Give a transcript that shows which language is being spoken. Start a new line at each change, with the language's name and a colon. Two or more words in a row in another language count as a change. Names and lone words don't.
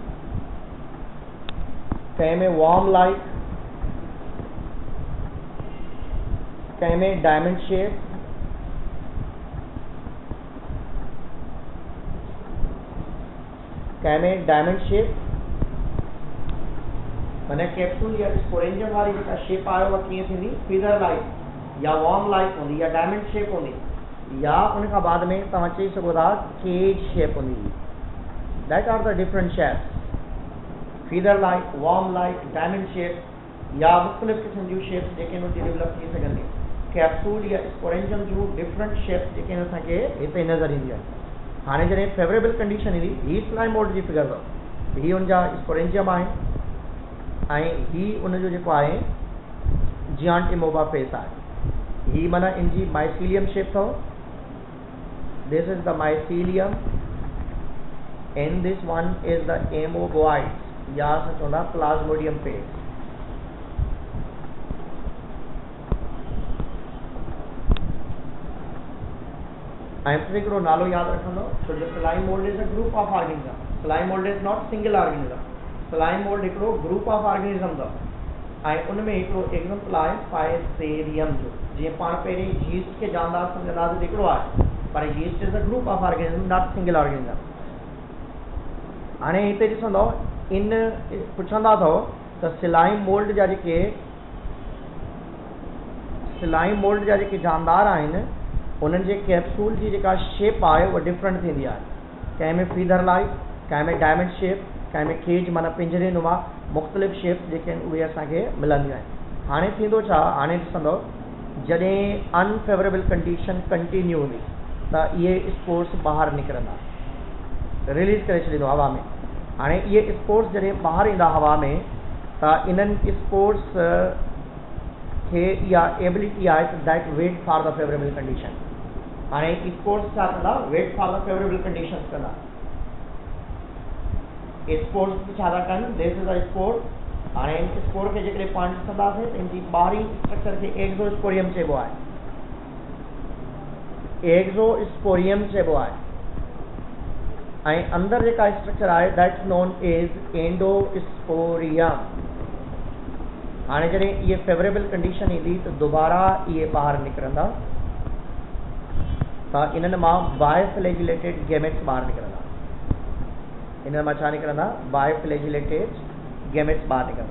Sindhi: कंहिं में
English: worm like,
Sindhi: कंहिं में
English: diamond shape,
Sindhi: कंहिं में
English: diamond shape.
Sindhi: माना कैप्सूल या स्पोरेंजियम वारी जेका शेप आहे उहा कीअं थींदी,
English: feather like
Sindhi: या
English: worm like
Sindhi: हूंदी या
English: diamond shape
Sindhi: हूंदी, या उनखां बाद में तव्हां चई सघो था
English: cage shape
Sindhi: हूंदी।
English: that are the different shapes, feather like, worm like, diamond shape
Sindhi: या मुख़्तलिफ़ क़िस्म जूं शेप्स जेके उन जी डेवलप थी सघंदी। कैप्सूल या स्पोरेंजियम जूं
English: different shapes
Sindhi: जेके असांखे हिते नज़र ईंदियूं आहिनि। हाणे जॾहिं
English: favorable condition
Sindhi: ईंदी, ही
English: slime mold
Sindhi: जी फिगर अथव, ही उनजा स्पोरेंजियम आहिनि ऐं ही उनजो जेको आहे
English: giant amoeba phase
Sindhi: आहे। ही माना इनजी
English: mycelium shape
Sindhi: अथव,
English: this is the mycelium and this one is the amoeboid
Sindhi: या असां चवंदा
English: plasmodium phase.
Sindhi: ऐं हिकिड़ो नालो यादि रखंदो, छो जो
English: slime mold is a group of organism. slime mold is not single organism, slime mold
Sindhi: हिकिड़ो
English: group of organism
Sindhi: अथव ऐं उनमें हिकिड़ो एग्जाम्पल आहे फाइसेरियम जो। जीअं पाण पहिरीं यीस्ट खे जानदार सम्झंदासीं त हिकिड़ो आहे,
English: पर yeast is a group of organism, not single organism.
Sindhi: हाणे हिते ॾिसंदव इन पुछंदा अथव त
English: slime mold
Sindhi: जा जेके जानदार आहिनि उन्हनि जे कैप्सूल जी जेका शेप आहे उहा डिफरेंट थींदी आहे। कंहिं में
English: feather like,
Sindhi: कंहिं में
English: diamond shape,
Sindhi: कंहिं में केज माना पिंजरे नुमा, मुख़्तलिफ़ शेप्स जेके आहिनि उहे असांखे मिलंदियूं आहिनि। हाणे थींदो छा, हाणे ॾिसंदव जॾहिं
English: unfavorable condition continue
Sindhi: हूंदी त इहे स्पोर्स ॿाहिरि निकिरंदा, रिलीज़ करे छॾींदो हवा में। हाणे इहे स्पोर्स जॾहिं ॿाहिरि ईंदा हवा में त इन्हनि स्पोर्स खे इहा एबिलिटी आहे त
English: that wait for the favorable condition.
Sindhi: हाणे स्पोर्स छा कंदा,
English: wait for the favorable conditions कंदा।
Sindhi: स्पोर्स छा था कनि,
English: this is a spore.
Sindhi: हाणे इन स्पोर खे जेकॾहिं पाण ॾिसंदासीं त इनजी ॿाहिरीं स्ट्रक्चर खे एक्सोस्पोरियम चइबो आहे, एक्सोस्पोरियम चइबो आहे। ऐं अंदरि जेका स्ट्रक्चर आहे
English: that's known as endosporium.
Sindhi: हाणे जॾहिं इहे
English: favorable condition
Sindhi: ईंदी त दुबारा इहे ॿाहिरि निकिरंदा, त इन्हनि मां
English: biflagellated gametes
Sindhi: ॿाहिरि निकिरंदा। इन्हनि मां छा निकिरंदा,
English: biflagellated gametes
Sindhi: ॿाहिरि निकिरंदा।